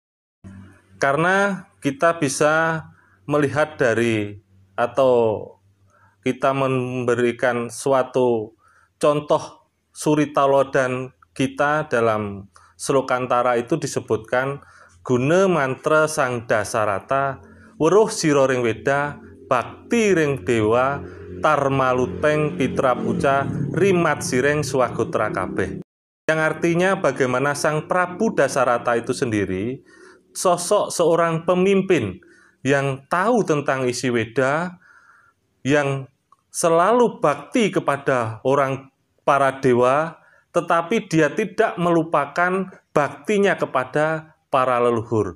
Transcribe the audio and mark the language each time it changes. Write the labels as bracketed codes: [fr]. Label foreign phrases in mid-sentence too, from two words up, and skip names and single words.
[id] Karena kita bisa melihat dari atau kita memberikan suatu contoh suritalodan kita dalam Slokantara itu disebutkan [kaw] guna mantra sang dasarata weruh sira ring weda bakti ring dewa tarmaluteng pitra puca rimat sireng swagotra kabeh. [id] Yang artinya bagaimana sang Prabu Dasarata itu sendiri sosok seorang pemimpin yang tahu tentang isi Weda, yang selalu bakti kepada para dewa, tetapi dia tidak melupakan baktinya kepada para leluhur.